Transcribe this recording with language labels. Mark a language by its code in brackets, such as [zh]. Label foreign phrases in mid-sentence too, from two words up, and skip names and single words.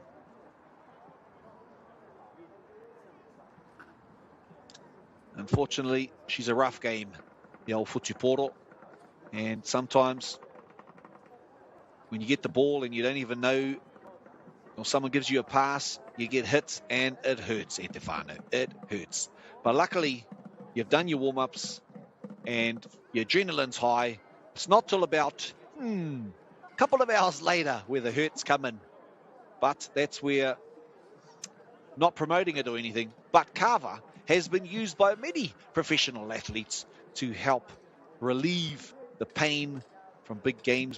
[en] Unfortunately, she's a rough game, the old Futuporo. And sometimes when you get the ball and you don't even know, or someone gives you a pass, you get hit and it hurts, [mi] e te whānau. [en] It hurts. But luckily, you've done your warm-ups and your adrenaline's high. It's not till about a couple of hours later where the hurts come in. But that's where, not promoting it or anything, but kava has been used by many professional athletes to help relieve the pain from big games.